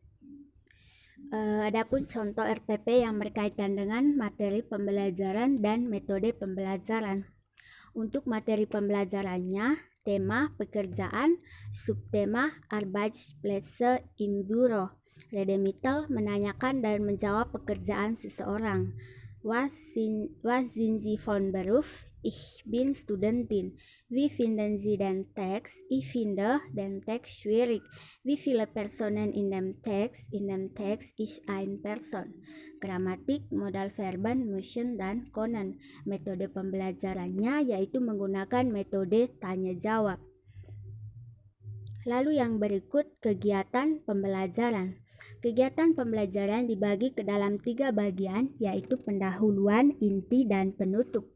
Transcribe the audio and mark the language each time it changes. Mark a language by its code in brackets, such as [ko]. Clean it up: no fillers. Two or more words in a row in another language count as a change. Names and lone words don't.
[id] Adapun contoh RPP yang berkaitan dengan materi pembelajaran dan metode pembelajaran. Untuk materi pembelajarannya, tema pekerjaan, subtema [de] Arbeitsplätze im Büro. [id] Redemitel menanyakan dan menjawab pekerjaan seseorang. [de] Was sind Sie von Beruf? Ich bin Studentin. Wie finden Sie den Text? Ich finde den Text schwierig. Wie viele Personen in dem Text? In dem Text ist eine Person. [id] Gramatik, [de] modal verben, [id] motion, dan konen. Metode pembelajarannya yaitu menggunakan metode tanya jawab. Lalu yang berikut kegiatan pembelajaran. Kegiatan pembelajaran dibagi ke dalam 3 bagian yaitu pendahuluan, inti, dan penutup.